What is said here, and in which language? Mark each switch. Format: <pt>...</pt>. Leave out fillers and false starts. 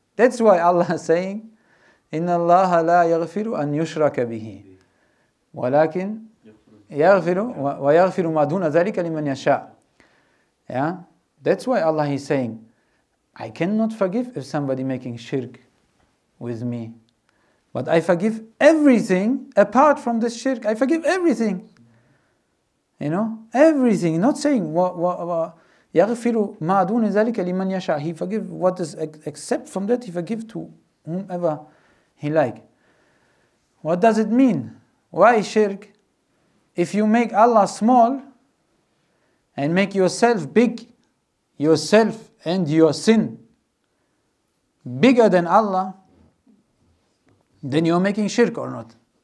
<en>That's why Allah is saying,</en> <ar>إِنَّ اللَّهَ لَا يَغْفِرُ أَن يُشْرَكَ بِهِ وَلَكِنْ يَغْفِرُ وَيَغْفِرُ مَا دُونَ ذَلِكَ لِمَنْ يَشَاءُ.</ar> <en>Yeah? That's why Allah is saying, I cannot forgive if somebody making shirk with me. But I forgive everything apart from this shirk. I forgive everything. Everything. Not saying</en> <ar>يَغْفِرُ مَا دُونَ ذَلِكَ لِمَنْ يَشَاءُ.</ar> <en>He forgive what is except from that, He forgive to whomever He like. What does it mean? Why shirk? If you make Allah small and make yourself big, yourself and your sin bigger than Allah, then you are making shirk or not.</en>